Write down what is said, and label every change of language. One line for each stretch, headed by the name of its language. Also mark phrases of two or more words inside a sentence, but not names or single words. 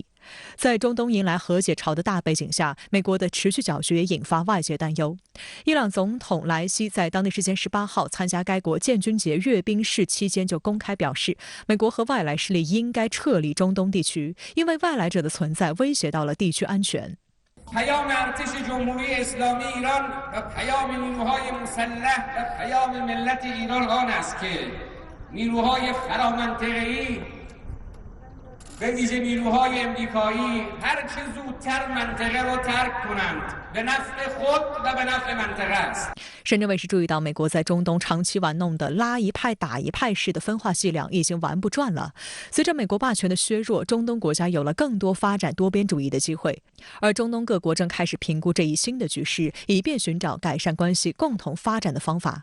Chinese: 在中东迎来和解潮的大背景下，美国的持续搅局也引发外界担忧。伊朗总统莱西在当地时间18号参加该国建军节阅兵式期间就公开表示，美国和外来势力应该撤离中东地区，因为外来者的存在威胁到了地区安全。
Persian: پیام ارتش جمهوری اسلامی ایران و پیام نیروهای مسلح و پیام ملت ایران آن است که نیروهای فرامنطقه‌ای به ویژه نیروهای امریکایی هر چه زودتر منطقه را ترک کنند به نفع خود و به نفع منطقه است。
Chinese: 深圳卫视注意到，美国在中东长期玩弄的拉一派打一派式的分化伎俩已经玩不转了。随着美国霸权的削弱，中东国家有了更多发展多边主义的机会，而中东各国正开始评估这一新的局势，以便寻找改善关系、共同发展的方法。